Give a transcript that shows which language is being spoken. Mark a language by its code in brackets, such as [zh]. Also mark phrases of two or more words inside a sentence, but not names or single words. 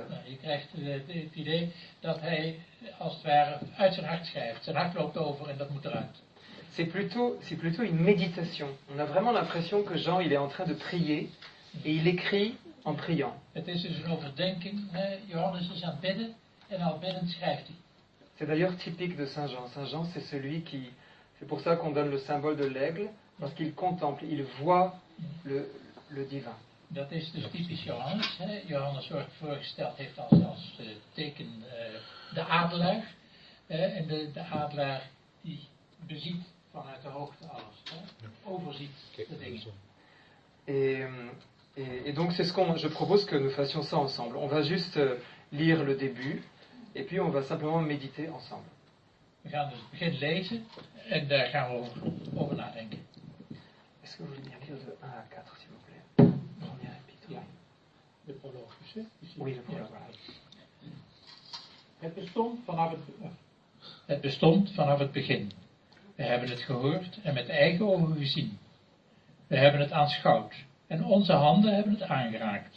[nl] Je krijgt het idee dat hij als het ware uit zijn hart schrijft. Zijn hart loopt over en dat moet eruit. [fr] C'est plutôt une méditation. On a vraiment l'impression que Jean, il est en train de prier et il écrit en priant. [nl] Het is dus een overdenking. Johannes is aan het bidden en al biddend schrijft hij. [fr] C'est d'ailleurs typique de Saint Jean. Saint Jean, c'est celui qui... C'est pour ça qu'on donne le symbole de l'aigle, parce qu'il contemple, il voit le divin. [nl] Dat is dus typisch Johannes. Johannes wordt voorgesteld, heeft als teken de adelaar. En de adelaar die beziet vanuit de hoogte alles. Overziet de dingen. [fr] Et donc c'est je propose que nous fassions ça ensemble. On va juste lire le début, et puis on va simplement méditer ensemble. [nl] We gaan dus het begin lezen en daar gaan we over nadenken. [fr] Est-ce que vous voulez bien lire de 1 à 4, s'il vous plaît? Première épître. [nl] Ja. De proloog, hè? Oui, de proloog. Ja. Het bestond vanaf het begin. We hebben het gehoord en met eigen ogen gezien. We hebben het aanschouwd en onze handen hebben het aangeraakt.